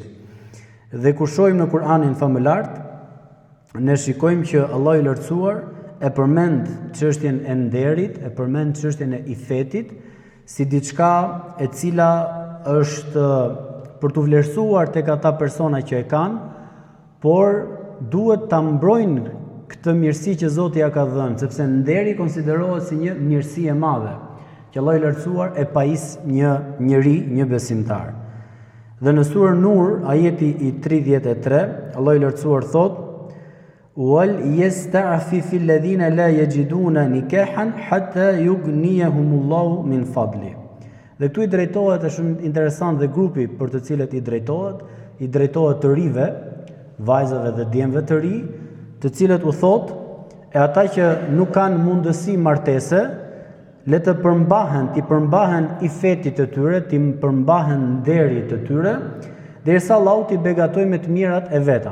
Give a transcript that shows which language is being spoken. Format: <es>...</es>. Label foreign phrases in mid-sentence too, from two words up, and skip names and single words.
<sq>Dhe kur shohim në Kur'anin famëlart, ne shikojmë që Allahu i lartësuar e përmend çështjen e nderit, e përmend çështjen e ifetit si diçka e cila është për të vlerësuar tek ata persona që e kanë, por duhet ta mbrojnë këtë mirësi që Zoti ja ka dhënë, sepse nderi konsiderohet si një mirësi e madhe, që Allahu i lartësuar e pajis një njeri, një besimtar. Dhe në surën Nur, ajeti i 33, Allahu i lartësuar thotë:</sq> <ar>"وليستعفف الذين لا يجدون نكاحا حتى يغنيهم الله من فضله."</ar> <sq>Dhe këtu i drejtohet, është shumë interesant dhe grupi për të cilët i drejtohet të rive, vajzave dhe djemve të ri, të cilët u thot, e ata që nuk kanë mundësi martese, le të përmbahen i fetit të tyre, të përmbahen nderit të tyre, derisa Allahu t'i begatoj me të mirat e veta.</sq>